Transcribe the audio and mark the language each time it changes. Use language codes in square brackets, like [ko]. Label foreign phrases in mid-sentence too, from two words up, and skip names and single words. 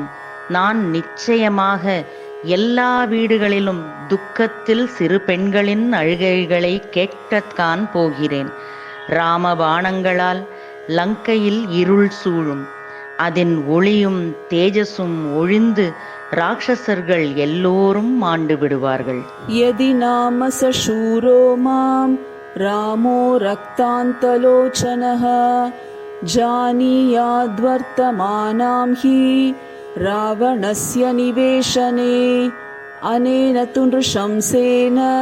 [ta] நான் நிச்சயமாக எல்லா வீடுகளிலும் துக்கத்தில் சிறு பெண்களின் அழுகைகளை கேட்கத்தான் போகிறேன். ராமபாணங்களால் லங்கையில் இருள் சூழும். அதன் ஒளியும் தேஜஸும் ஒழிந்து ராட்சசர்கள் எல்லோரும் மாண்டு விடுவார்கள். [sa] यदि नाम स शूरो मां रामो रक्तान्तलोचनः जानीयाद्वर्तमानां हि रावणस्य निवेशने अनेन तु नृशंसेन